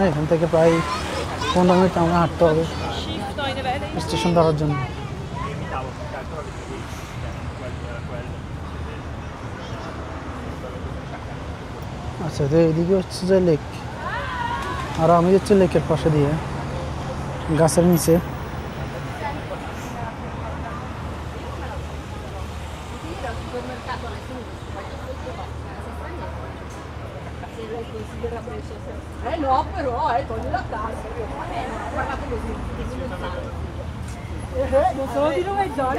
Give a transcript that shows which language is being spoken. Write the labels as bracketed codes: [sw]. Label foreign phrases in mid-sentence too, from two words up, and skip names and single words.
[bn] এখান থেকে প্রায় 15 মিনিট আমরা হাঁটতে হবে স্টেশন ধরার জন্য। আচ্ছা, তো এদিকে হচ্ছে যে লেক, আর আমি যাচ্ছি লেকের পাশে দিয়ে গাছের নিচে। [it] No, però, togli la tassa. Guardate così, non sono di 9 giorni.